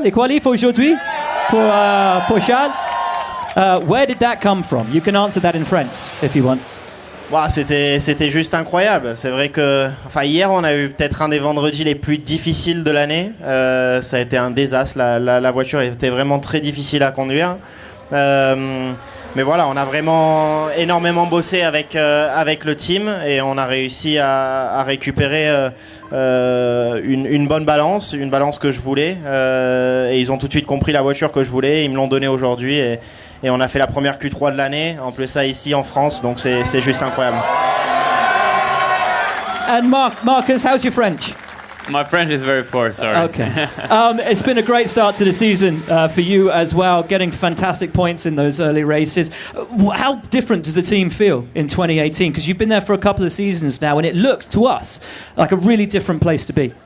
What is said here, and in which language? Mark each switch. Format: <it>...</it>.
<fr>Les qualifs aujourd'hui pour Charles?</fr> <en>Where did that come from? You can answer that in French if you want.</en> <fr>Wow, c'était juste incroyable. C'est vrai que, hier, on a eu peut-être un des vendredis les plus difficiles de l'année. Ça a été un désastre. La voiture était vraiment très difficile à conduire. Mais voilà, on a vraiment énormément bossé avec le team et on a réussi à récupérer une bonne balance, une balance que je voulais. Et ils ont tout de suite compris la voiture que je voulais. Ils me l'ont donnée aujourd'hui et on a fait la première Q3 de l'année. En plus, ça ici en France, donc c'est juste incroyable.</fr> <en>And Marcus, how's your French? My French is very poor, sorry. Okay. It's been a great start to the season for you as well, getting fantastic points in those early races. How different does the team feel in 2018? Because you've been there for a couple of seasons now, and it looks to us like a really different place to be.</en>